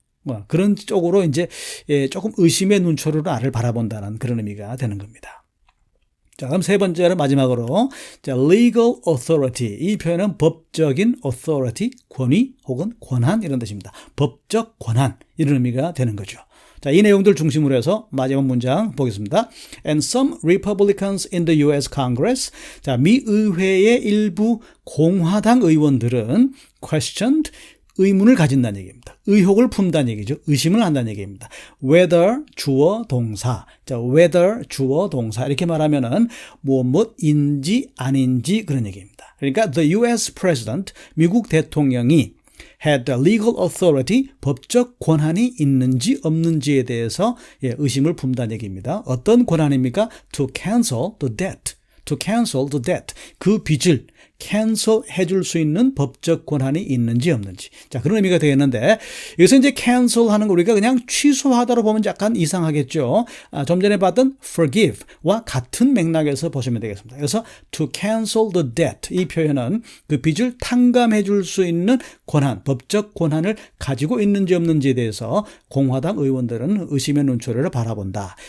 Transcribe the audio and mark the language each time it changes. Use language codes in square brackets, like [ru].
[ko] 뭐 그런 쪽으로 이제 조금 의심의 눈초리로 나를 바라본다는 그런 의미가 되는 겁니다. 자, 그럼 세 번째로 마지막으로, 자, [en] legal authority. [ko] 이 표현은 법적인 authority, 권위 혹은 권한 이런 뜻입니다. 법적 권한 이런 의미가 되는 거죠. 자, 이 내용들 중심으로 해서 마지막 문장 보겠습니다. [en] And some Republicans in the US Congress. [ko] 자, 미 의회의 일부 공화당 의원들은 questioned, 의문을 가진다는 얘기입니다. 의혹을 품다는 얘기죠. 의심을 한다는 얘기입니다. whether 주어 동사. 자, whether 주어 동사 이렇게 말하면은 무엇인지 아닌지 그런 얘기입니다. 그러니까 [en] the US president, [ko] 미국 대통령이 [en] had the legal authority, [ko] 법적 권한이 있는지 없는지에 대해서 의심을 품다는 얘기입니다. 어떤 권한입니까? [en] to cancel the debt. to cancel the debt. [ko] 그 빚을 cancel 해줄 수 있는 법적 권한이 있는지 없는지. 자, 그런 의미가 되겠는데, 여기서 이제 cancel 하는 거 우리가 그냥 취소하다로 보면 약간 이상하겠죠. 좀 전에 봤던 forgive와 같은 맥락에서 보시면 되겠습니다. 그래서 [en] to cancel the debt, [ko] 이 표현은 그 빚을 탕감해 줄 수 있는 권한, 법적 권한을 가지고 있는지 없는지에 대해서 공화당 의원들은 의심의 눈초리를 바라본다.